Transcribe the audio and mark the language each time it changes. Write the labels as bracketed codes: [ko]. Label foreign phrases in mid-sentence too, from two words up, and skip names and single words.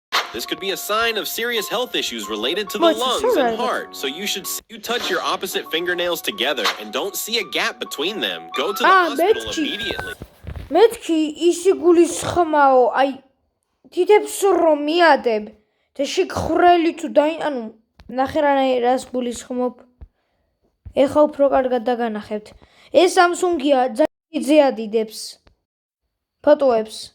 [en] This could be a sign of serious health issues related to the lungs and heart. So you should you touch your opposite fingernails together and don't see a gap between them. Go to the hospital immediately. [ka] მეთქი ისი გულისხმაო, აი თითებს რომ მიადებ და შეგხრელი თუ ანუ ნახე რას გულისხმობ. ეხლა უფრო კარგად დაგანახებთ. ეს Samsung-ია, ძალიან ზეადიდებს ფოტოებს.